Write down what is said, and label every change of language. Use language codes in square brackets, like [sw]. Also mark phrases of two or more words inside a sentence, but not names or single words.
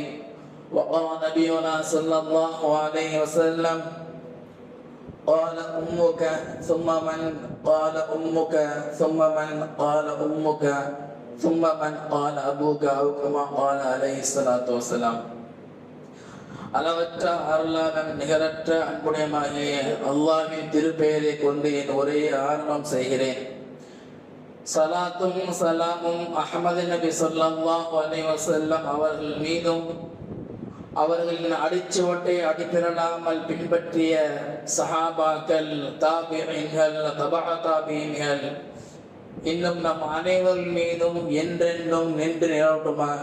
[ar] وقال نبينا صلى الله عليه وسلم: قال أمك ثم من قال أمك ثم من قال أمك ثم من قال أبوك أو كما قال عليه الصلاة والسلام. [ta] அளவற்ற அருளாளன் நிகரற்ற அன்புடையமாகிய அல்லாஹ்வின் திருப்பெயரை கொண்டு என் உரையை ஆரம்பம் செய்கிறேன். சலாத்தும் சலாமும் அஹ்மது நபி [ar] صلى الله عليه وسلم [ta] அவர்கள் மீதும் அவர்களின் அடிச்சுவட்டை அடிப்பிரலாமல் பின்பற்றிய சஹாபாக்கள், தாபிஈன்கள், தபஅ தாபிஈன்கள் இன்னும் நம் அனைவர் மீதும் என்றென்றும் நின்று நிலவட்டுமாக.